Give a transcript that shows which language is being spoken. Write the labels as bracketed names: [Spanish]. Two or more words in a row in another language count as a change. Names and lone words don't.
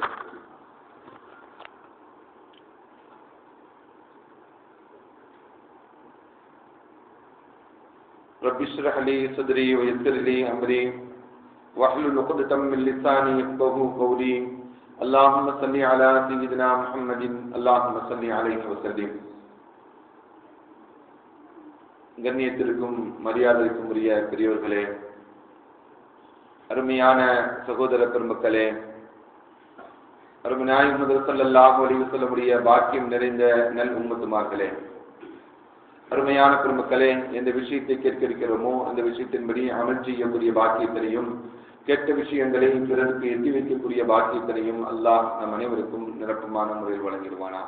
[Arabic] رب اشرح لي صدري ويسر لي أمري واحلل عقدة من لساني يفقهوا قولي. اللهم صل على سيدنا محمد اللهم صل عليه وسلم. [Tamil] கண்ணியத்திற்கும் மரியாதைக்கும் உரிய பெரியோர்களே, அருமையான சகோதர பெருமக்களே, அருமை நாயகம் [Arabic] صلى الله عليه وسلم [Tamil] உடைய பாக்கியம் நிறைந்த நல் உம்மத்துமார்களே, அருமையான பெருமக்களே, எந்த விஷயத்தை கேட்க இருக்கிறோமோ அந்த விஷயத்தின்படி அமல் செய்யக்கூடிய பாக்கியத்தினையும் கேட்ட விஷயங்களை பிறருக்கு எட்டி வைக்கக்கூடிய பாக்கியத்தினையும் அல்லாஹ் நம் அனைவருக்கும் நிரப்பமான முறையில் வழங்கிடுவானாக.